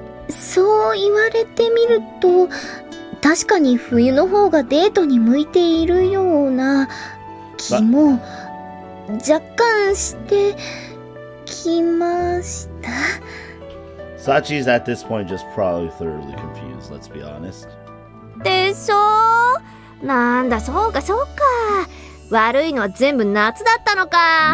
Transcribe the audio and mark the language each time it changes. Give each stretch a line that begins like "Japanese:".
Japanese: そう言われてみると確かに冬の方がデートに向いているような気も若干してきました。
English: Sachi's at this point just probably thoroughly confused, let's be honest.
Japanese: でしょ。なんだ、そうかそうか、悪いのは全部夏だったのか。